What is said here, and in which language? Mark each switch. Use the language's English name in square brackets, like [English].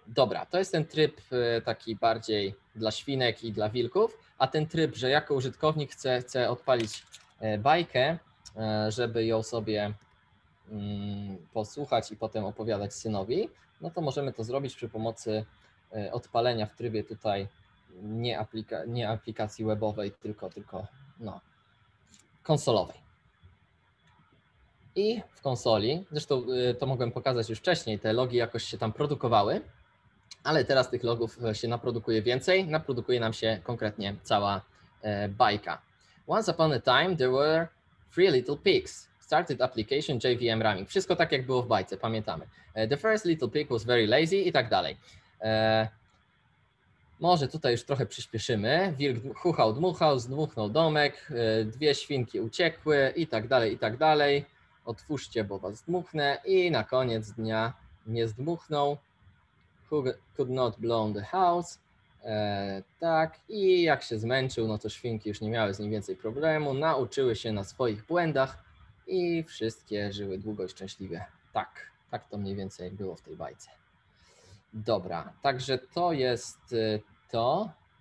[Polish] Dobra, to jest ten tryb taki bardziej dla świnek i dla wilków, a ten tryb, że jako użytkownik chcę odpalić bajkę, żeby ją sobie posłuchać i potem opowiadać synowi, no to możemy to zrobić przy pomocy odpalenia w trybie tutaj nie aplikacji webowej, tylko no, konsolowej. I w konsoli, zresztą to mogłem pokazać już wcześniej, te logi jakoś się tam produkowały, ale teraz tych logów się naprodukuje więcej, naprodukuje nam się konkretnie cała bajka. [English] Once upon a time there were 3 little pigs. Started application JVM running. [Polish] Wszystko tak jak było w bajce, pamiętamy. [English] The first little pig was very lazy [Polish] i tak dalej. Może tutaj już trochę przyspieszymy. Wilk chuchał, dmuchał, zdmuchnął domek, 2 świnki uciekły i tak dalej, i tak dalej. Otwórzcie, bo was zdmuchnę i na koniec dnia nie zdmuchnął. [English] Who could not blow the house. [Polish] Tak, i jak się zmęczył, no to świnki już nie miały z nim więcej problemu, nauczyły się na swoich błędach i wszystkie żyły długo i szczęśliwie. Tak to mniej więcej było w tej bajce. Dobra, także to jest to.